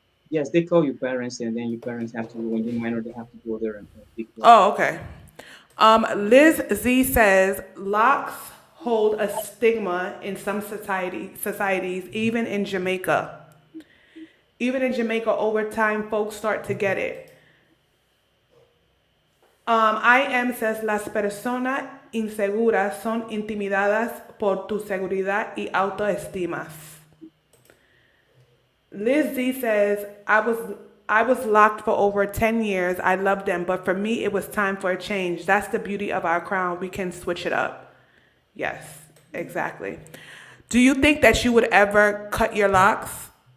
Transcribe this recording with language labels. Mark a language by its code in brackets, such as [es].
[en] Yes, they call your parents, and then your parents have to, when you're minor, they have to go there and pick you up. Oh, okay. Liz Z says locks hold a stigma in some societies, even in Jamaica. Even in Jamaica, over time, folks start to get it. [es] I am says las personas inseguras son intimidadas por tu seguridad y autoestimas. [en] Liz Z says I was locked for over 10 years. I loved them, but for me it was time for a change. That's the beauty of our crown. We can switch it up. Yes, exactly. Do you think that you would ever cut your locks?